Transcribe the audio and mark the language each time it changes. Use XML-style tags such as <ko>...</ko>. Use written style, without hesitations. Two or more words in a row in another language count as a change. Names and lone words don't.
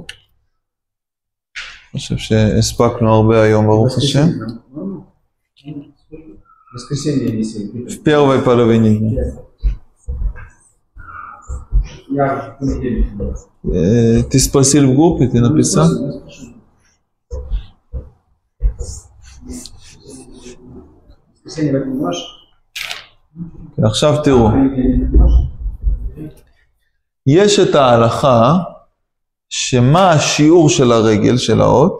<he>אני חושב שהספקנו הרבה היום, ברוך השם.</he> <ru>В первой половине дня. Ты спросил в группе, ты написал?</ru> <he>עכשיו תראו. יש את ההלכה שמה השיעור של הרגל של האות?</he>